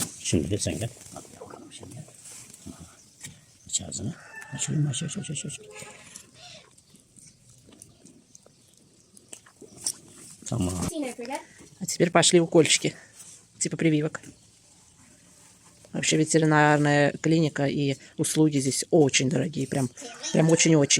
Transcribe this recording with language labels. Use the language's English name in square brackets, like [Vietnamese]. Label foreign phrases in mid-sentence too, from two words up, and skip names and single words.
[Turkish] Şimdi de sen gel. Hadi bakalım şimdi. Aç ağzını. Açayım, aç. Tamam. [Russian] А теперь пошли укольчики, типа прививок. Вообще ветеринарная клиника и услуги здесь очень дорогие, прям очень-очень.